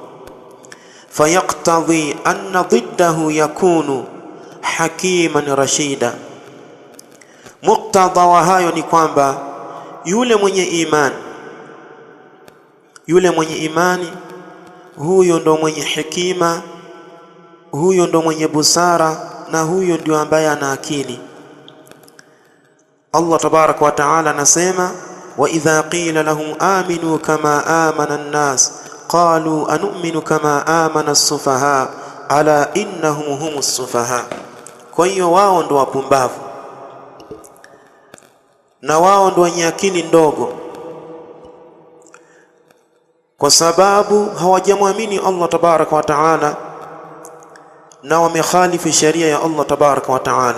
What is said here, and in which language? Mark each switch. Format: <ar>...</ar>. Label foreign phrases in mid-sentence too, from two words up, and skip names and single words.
<ar>فيقتضي أن ضده يكون حكيما رشيدا,</ar> <sw>muktadha wa hayo ni kwamba yule mwenye imani, huyo ndo mwenye hekima, huyo ndo mwenye busara, na huyo ndio ambaye ana akili.</sw> <ar>الله تبارك وتعالى anasema وإذا قيل لهم آمنوا كما آمن الناس قالوا أنؤمن كما آمن السفهاء ألا إنهم هم السفهاء.</ar> <sw>Kwa hiyo wao ndo wapumbavu na wao ndo wenye akili ndogo, kwa sababu hawajamwamini</sw> <ar>الله تبارك وتعالى</ar> <sw>na wamekhalifu sheria ya</sw> <ar>الله تبارك وتعالى.</ar>